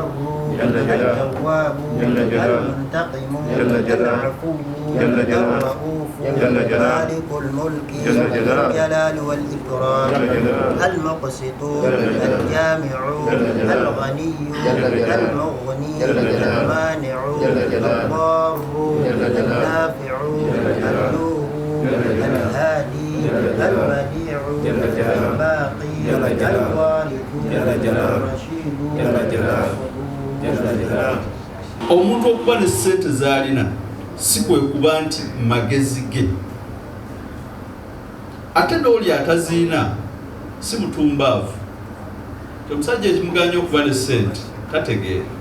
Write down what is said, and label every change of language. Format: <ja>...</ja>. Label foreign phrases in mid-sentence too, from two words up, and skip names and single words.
<ar>التواب المنتقم العفو الرؤوف مالك الملك ذو الجلال والإكرام المقسط الجامع الغني المغني المانع الضار النافع النور الهادي البديع الباقي الوارث الرشيد</ar> <lg>omuntu okuba ne ssente z'alina si kwe kuba nti magezi ge, ate n'oli ataziina si mutumbaavu. Omusajja ekimuganya okuba ne ssente tategeera.</lg>